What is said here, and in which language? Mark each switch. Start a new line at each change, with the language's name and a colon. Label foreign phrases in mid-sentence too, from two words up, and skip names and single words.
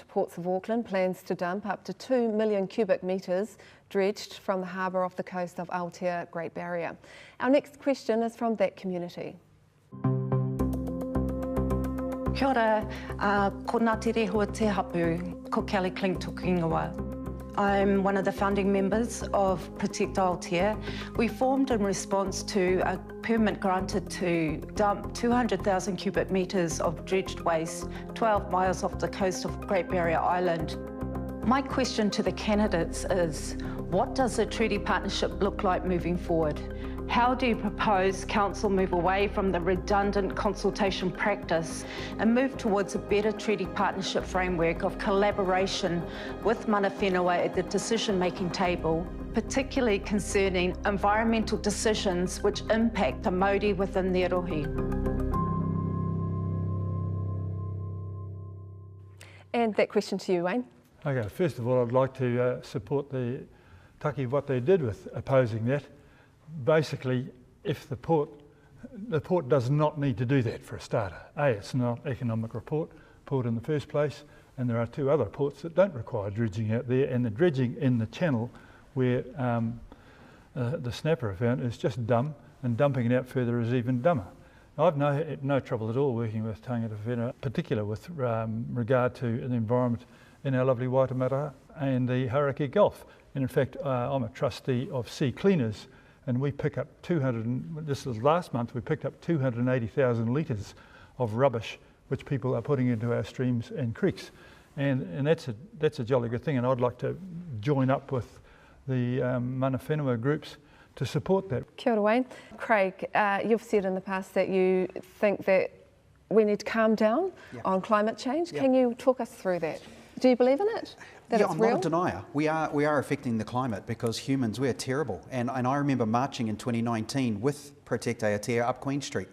English: Ports of Auckland plans to dump up to 2 million cubic metres dredged from the harbour off the coast of Aotea Great Barrier. Our next question is from that community.
Māori: Kia ora, ko Ngāti Rehua Te Hapu, ko Kelly Kling toku ingoa.
English: I'm one of the founding members of Protect Aotea. We formed in response to a permit granted to dump 200,000 cubic metres of dredged waste 12 miles off the coast of Great Barrier Island. My question to the candidates is, what does a treaty partnership look like moving forward? How do you propose Council move away from the redundant consultation practice and move towards a better treaty partnership framework of collaboration with
Māori: mana whenua
English: at the decision-making table, particularly concerning environmental decisions which impact the Māori within their rohi? And that question to you, Wayne. Okay, first of all, I'd like to support the Taki what they did with opposing that. Basically, if the port does not need to do that for a starter. A, it's not economic port in the first place, and there are two other ports that don't require dredging out there, and the dredging in the channel where the snapper are found is just dumb, and dumping it out further is even dumber. Now, I've no trouble at all working with
Māori: tangata whenua,
English: particular with regard to the environment in our lovely Waitemata and the Hauraki Gulf. And in fact, I'm a trustee of Sea Cleaners, and we pick up this was last month, we picked up 280,000 litres of rubbish which people are putting into our streams and creeks. And that's a jolly good thing, and I'd like to join up with the
Māori: mana whenua
English: groups to support that.
Māori: Kia ora, Wayne.
English: Craig, you've said in the past that you think that we need to calm down on climate change. Can you talk us through that? Do you believe in it? That it's I'm real? not a denier. We are affecting the climate because humans, we're terrible. And I remember marching in 2019 with Protect Aotea up Queen Street.